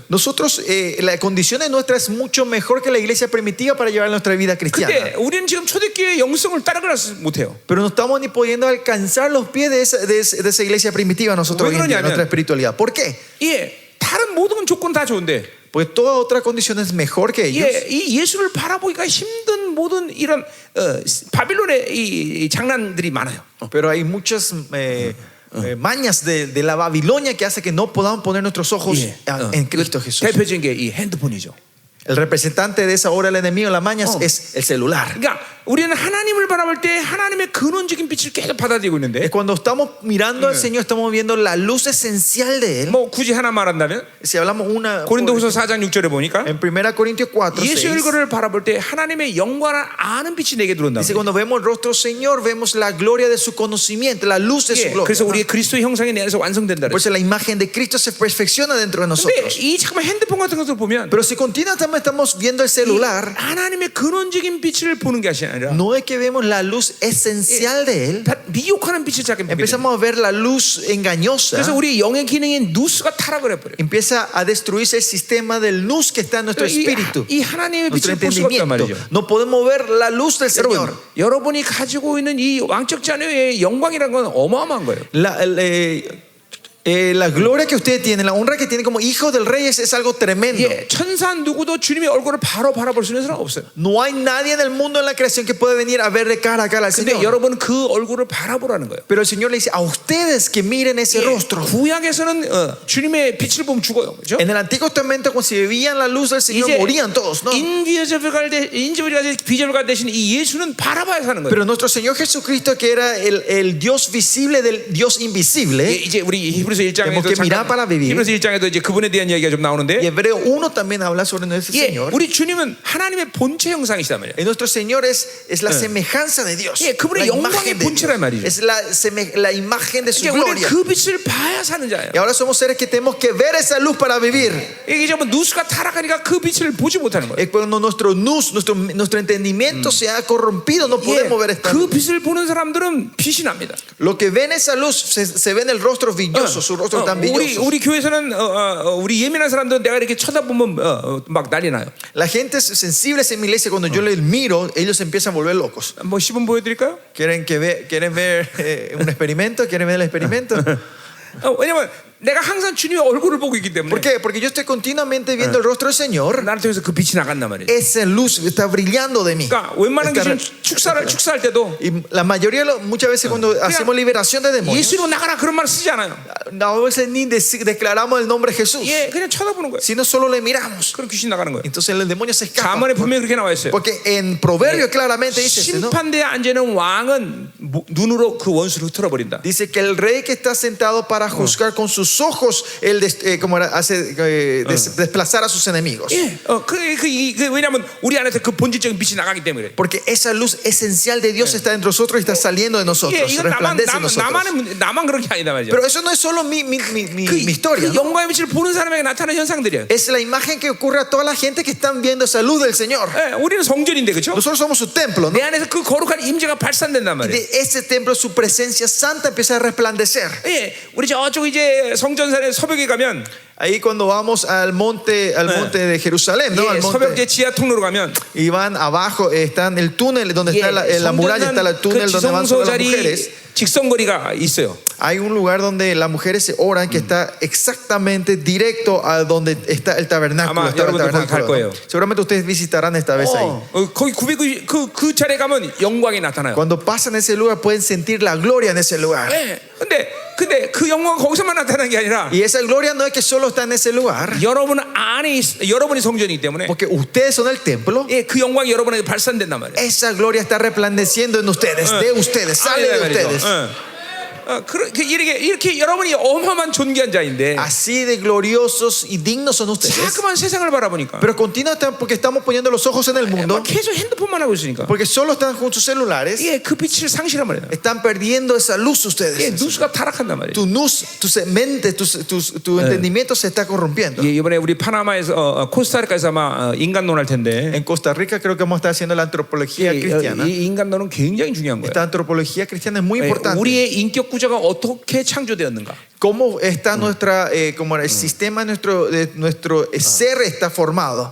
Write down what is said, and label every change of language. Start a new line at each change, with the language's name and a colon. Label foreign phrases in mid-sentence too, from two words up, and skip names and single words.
Spanish: Nosotros, la condición de nuestra es mucho mejor que la iglesia primitiva para llevar nuestra vida cristiana.
Korean: 근데 우리는 지금 초대교회의 영성을 따라가지 못해요.
Spanish: Pero no estamos ni pudiendo alcanzar los pies de esa iglesia primitiva nosotros hoy en día, nuestra espiritualidad. ¿Por qué?
Korean: 예, 다른 모든 조건 다 좋은데,
Spanish: Pues toda otra condición es mejor que ellos.
Korean: 예, 이 예수를 바라보기가 힘든 모든 이런 바빌론의 이 장난들이 많아요.
Spanish: Pero hay muchas mañas de la Babilonia que hace que no podamos poner nuestros ojos en Cristo Jesús.
Korean: 대표적인 게 이 핸드폰이죠.
Spanish: El representante de esa obra del enemigo, las mañas, es el celular.
Korean: 그러니까 우리는 하나님을 바라볼 때 하나님의 근원적인 빛을 계속 받아들이고 있는데,
Spanish: Cuando estamos mirando al Señor, estamos viendo la luz esencial de Él.
Korean: 뭐 굳이 하나 말한다면
Spanish: Si hablamos una
Korean: 고린도후서 4장 6절에 보니까
Spanish: en 1 Corintios 4,
Korean: 예수
Spanish: 6,
Korean: 얼굴을 바라볼 때 하나님의 영광을 아는 빛이 내게 들어온다.
Spanish: dice, cuando vemos el rostro del Señor, vemos la gloria de su conocimiento, la luz de su gloria.
Korean: 그래서 우리의 그리스도의 형상이 내 안에서 완성된다.
Spanish: Por eso la imagen de Cristo se perfecciona dentro de
Korean: 근데
Spanish: nosotros.
Korean: 이 잠깐만 핸드폰 같은 것을 보면
Spanish: Pero si continuamente estamos viendo el celular,
Korean: 하나님의 근원적인 빛을 보는 게 아니라
Spanish: no es que vemos la luz esencial de Él,
Korean: 미혹하는 빛을 자꾸 보게 돼요.
Spanish: empezamos a ver la luz engañosa.
Korean: 그래서 우리 영의 기능인 누스가 타락을 해버려요.
Spanish: Empieza a destruirse el sistema del luz que está en nuestro espíritu,
Korean: 이 하나님의
Spanish: nuestro
Korean: 빛을 볼 수가 없단
Spanish: entendimiento.
Korean: 말이죠.
Spanish: No podemos ver la luz del Señor.
Korean: 여러분이 가지고 있는 이 왕적 자녀의 영광이라는 건 어마어마한 거예요.
Spanish: La gloria que ustedes tienen, la honra que tienen como hijos del rey es algo tremendo.
Korean: 예, 천사 누구도 주님의 얼굴을 바로 바라볼 수 있는 사람 없어요.
Spanish: No hay nadie en el mundo en la creación que puede venir a ver de cara a cara al
Korean: 근데
Spanish: Señor.
Korean: 여러분은 그 얼굴을 바라보라는 거예요.
Spanish: Pero el Señor le dice a ustedes que miren ese rostro.
Korean: 구약에서는 주님의 빛을 보면 죽어요, 그렇죠?
Spanish: En el Antiguo Testamento, cuando se veían la luz del Señor, morían todos, ¿no?
Korean: 인비저블 대신 이 예수는 바라봐야 사는 거예요.
Spanish: Pero nuestro Señor Jesucristo, que era el Dios visible del Dios invisible,
Korean: 이제 우리 히브리서 히브리서 1장에도
Spanish: Tenemos que mirar para vivir.
Korean: 히브리서 1장에도 이제 그분에 대한 이야기가 좀
Spanish: Y
Korean: 나오는데,
Spanish: Hebreo 1 también habla sobre nuestro
Korean: 예,
Spanish: Señor.
Korean: 우리 주님은 하나님의 본체 형상이시단 말이에요.
Spanish: Y nuestro Señor es la semejanza de Dios.
Korean: 예, 그분의
Spanish: La
Korean: 영광의
Spanish: imagen de
Korean: 본체란
Spanish: Dios.
Korean: 말이죠.
Spanish: Es la imagen de su
Korean: 그러니까 우리는
Spanish: gloria.
Korean: 그 빛을 봐야 사는 자예요.
Spanish: Y ahora somos seres que tenemos que ver esa luz para vivir.
Korean: 이게 좀 누수가 타락하니까 그 빛을 보지 못하는 거예요.
Spanish: Es cuando nuestro entendimiento se ha corrompido, no podemos ver
Korean: 예,
Spanish: esta
Korean: 그
Spanish: luz.
Korean: 빛을 보는 사람들은 빛이 납니다.
Spanish: Lo que ven esa luz se ve en el rostro brilloso, su rostro tan brilloso.
Korean: 우리 교회에서는 우리 예민한 사람들은 내가 이렇게 쳐다보면 막 난리 나요.
Spanish: La gente sensible en mi iglesia, cuando yo les miro, ellos se empiezan a volver locos.
Korean: 뭐 시범 보여드릴까요?
Spanish: ¿Quieren ver un experimento? ¿Quieren ver el experimento?
Korean: 왜냐면 내가 항상 주님의 얼굴을 보고 있기 때문에.
Spanish: ¿Por qué? Porque yo estoy continuamente viendo el rostro del Señor.
Korean: 나를 통해서 그 빛이 나간단 말이에요.
Spanish: Esa luz está brillando de mí.
Korean: 그러니까 웬만한
Spanish: Está-
Korean: 귀신 축사할 때도
Spanish: Y la mayoría, muchas veces cuando hacemos liberación de demonios,
Korean: 예수로 나가라 그런 말 쓰지 않아요.
Spanish: a veces ni declaramos el nombre de Jesús,
Korean: 예, 그냥 쳐다보는 거예요.
Spanish: sino solo le miramos.
Korean: 그럼 귀신 나가는 거예요.
Spanish: Entonces el demonio se escapa.
Korean: 자문에 분명히 그렇게 나와 있어요.
Spanish: Porque en Proverbios claramente dice, ¿no?
Korean: 심판대에 앉아있는 왕은 눈으로 그 원수를 흐트러 버린다.
Spanish: Dice que el rey que está sentado para juzgar con sus ojos, él hace desplazar a sus enemigos.
Korean: 예, 왜냐하면 우리 안에서 그 본질적인 빛이 나가기 때문에.
Spanish: Porque esa luz esencial de Dios está dentro de nosotros y está saliendo de nosotros,
Korean: 예, 이건
Spanish: resplandece en nosotros.
Korean: 나만 그런 게 아니다 말이죠.
Spanish: Pero eso no es solo mi historia,
Korean: 그
Spanish: ¿no?
Korean: 영광의 빛을 보는 사람에게 나타나는 현상들이에요.
Spanish: Es la imagen que ocurre a toda la gente que están viendo esa luz del Señor.
Korean: 예, 우리는 성전인데 그렇죠?
Spanish: Nosotros somos su templo, ¿no?
Korean: 내 안에서 그 거룩한 임재가 발산된단
Spanish: Y
Korean: 말이에요.
Spanish: de ese templo su presencia santa empieza a resplandecer.
Korean: 예, 우리 저쪽 이제 성전산의 서벽에 가면
Spanish: Ahí cuando vamos al monte de Jerusalén, ¿no?
Korean: 예,
Spanish: Al monte,
Korean: 서벽제 지하 통로로 가면
Spanish: y van abajo, está en el túnel donde
Korean: 예,
Spanish: está la muralla, está el
Korean: 그
Spanish: túnel donde van sobre las
Korean: 지성소
Spanish: mujeres.
Korean: 자리 직선거리가 있어요.
Spanish: Hay un lugar donde las mujeres se oran que está exactamente directo a donde está el tabernáculo.
Korean: 아마
Spanish: estaba el
Korean: 여러분들 거기 갈
Spanish: tabernáculo,
Korean: 거예요.
Spanish: ¿no? Seguramente ustedes visitarán esta vez ahí.
Korean: 거기 990 그 자리에 가면 영광이 나타나요.
Spanish: Cuando pasan ese lugar pueden sentir la gloria en ese lugar.
Korean: 예, 근데 그 영광은 거기서만 나타나는 게 아니라
Spanish: Y esa gloria no es que solo está en ese lugar,
Korean: 여러분 안에 여러분이 성전이기 때문에
Spanish: porque ustedes son el templo.
Korean: 예, 그 영광이 여러분에게 발산된단 말이에요.
Spanish: Esa gloria está resplandeciendo en ustedes, de ustedes, sale de ustedes.
Korean: 이렇게 여러분이 어마어마한 존귀한 자인데
Spanish: Así de gloriosos y dignos son ustedes.
Korean: 자꾸만 세상을 바라보니까
Spanish: Pero continuamente porque estamos poniendo los ojos en el mundo,
Korean: 계속 핸드폰만 하고 있으니까
Spanish: porque solo están con sus celulares,
Korean: 예, 그 빛을 상실한 말이에요.
Spanish: están perdiendo esa luz
Korean: 예,
Spanish: ustedes.
Korean: 누수가 타락한단 말이에요.
Spanish: Tu luz, tu mente, tu entendimiento se está corrompiendo.
Korean: 예, 이번에 우리 파나마에서 코스타리카에서 아마 인간론 할 텐데
Spanish: En Costa Rica creo que vamos a estar haciendo la antropología cristiana.
Korean: 이 인간론은 굉장히 중요한 거예요.
Spanish: Esta antropología cristiana es muy
Korean: 예,
Spanish: importante.
Korean: 우리의 인격 구조가 어떻게 창조되었는가?
Spanish: Cómo está nuestra, como el sistema de nuestro ser está formado.